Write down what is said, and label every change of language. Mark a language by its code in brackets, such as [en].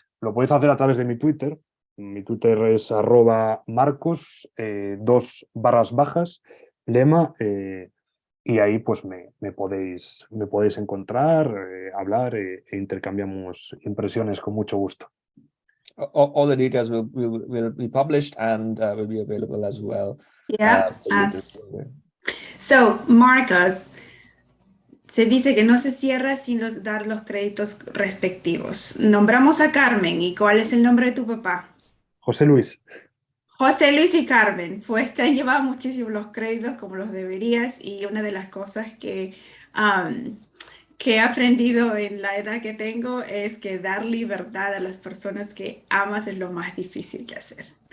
[es] Lo podéis hacer a través de mi Twitter. Mi Twitter es @Marcos, 2 _ Lema, y ahí pues me podéis encontrar, hablar e intercambiamos impresiones con mucho gusto. [en] All the details will be published and will be available as well. Yeah. For you to- [es] So, Marcos, se dice que no se cierra sin dar los créditos respectivos. Nombramos a Carmen. ¿Y cuál es el nombre de tu papá? José Luis. José Luis y Carmen, pues te han llevado muchísimo los créditos como los deberías y una de las cosas que he aprendido en la edad que tengo es que dar libertad a las personas que amas es lo más difícil que hacer.